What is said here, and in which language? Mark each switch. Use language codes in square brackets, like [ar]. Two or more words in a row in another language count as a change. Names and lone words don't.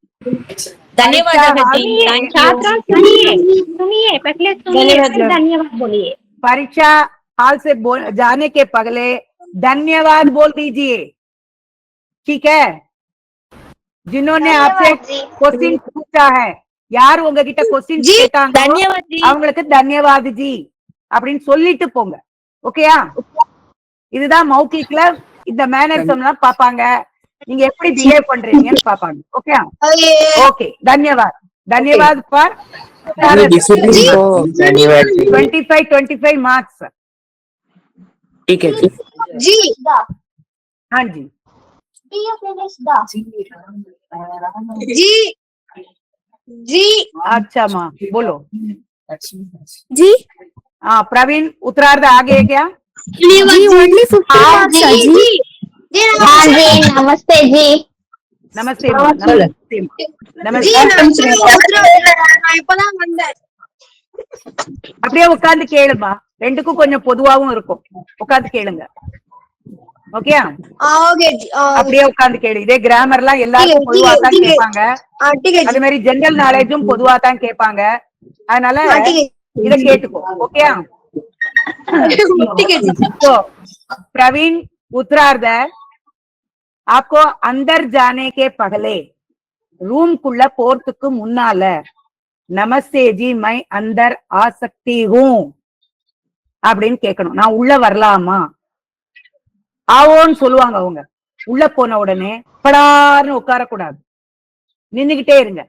[hi] छात्रों सुनिए पहले सुनिए फिर धन्यवाद बोलिए. परीक्षा हाल से जाने के पहले धन्यवाद बोल दीजिए, ठीक है? जिन्होंने आपसे क्वेश्चन पूछा है, [ta] யார் உங்ககிட்ட क्वेश्चन கேட்டாங்க அவங்களுக்கு [hi] धन्यवाद जी [ta] அப்படின்னு சொல்லிட்டு போங்க. ஓகேயா? இதுதான் மௌகிக்ல இந்த மேனர்ஸ் எல்லாம் பாப்பாங்க, நீங்க எப்படி பிஹேவ் பண்றீங்கன்னு பாப்பாங்க. ஓகே ஓகே, [hi] धन्यवाद. धन्यवाद [en] for 25 marks. [hi] ठीक है जी। हाँ जी जी जी। अच्छा माँ बोलो जी। हाँ प्रवीण उत्तरार्ध आ गए क्या? जी [en] only 50 marks [hi] है जी. हाँ जी, नमस्ते जी। नमस्ते नमस्ते नमस्ते. [ta] அப்படியே உட்கார்ந்து கேளுமா, ரெண்டுக்கும் கொஞ்சம் பொதுவாவும் இருக்கும், உட்கார்ந்து கேளுங்க. ஓகே, அப்படியே உட்கார்ந்து கேளு. இதே கிராமர்லாம் எல்லாருக்கும் பொதுவா தான் கேட்பாங்க, அதே மாதிரி ஜெனரல் நாலேஜும் பொதுவா தான் கேட்பாங்க, அதனால இத கேட்டுக்கோ. ஓகே, [hi] तो प्रवीण उत्तरार्ध आपको अंदर जाने के पहले रूम [ta] कुள்ள போறதுக்கு முன்னால [hi] नमस्ते जी मैं अंदर आ सकती हूं [ta] அப்படின்னு கேட்கணும். நான் உள்ள வரலாமா, ஆவோன்னு சொல்லுவாங்க அவங்க. உள்ள போன உடனே படார்னு உட்காரக்கூடாது, நின்னுகிட்டே இருங்க.